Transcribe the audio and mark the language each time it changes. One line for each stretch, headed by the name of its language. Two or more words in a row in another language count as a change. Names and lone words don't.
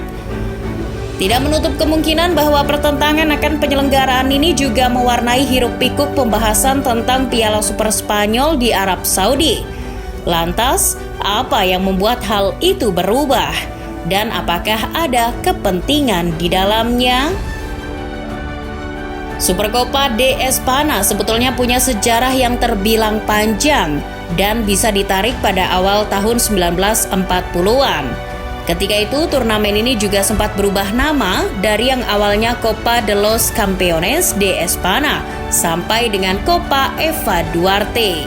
Indonesian: Tidak menutup kemungkinan bahwa pertentangan akan penyelenggaraan ini juga mewarnai hiruk-pikuk pembahasan tentang Piala Super Spanyol di Arab Saudi. Lantas, apa yang membuat hal itu berubah? Dan apakah ada kepentingan di dalamnya? Supercopa de España sebetulnya punya sejarah yang terbilang panjang dan bisa ditarik pada awal tahun 1940-an. Ketika itu, turnamen ini juga sempat berubah nama dari yang awalnya Copa de los Campeones de España sampai dengan Copa Eva Duarte.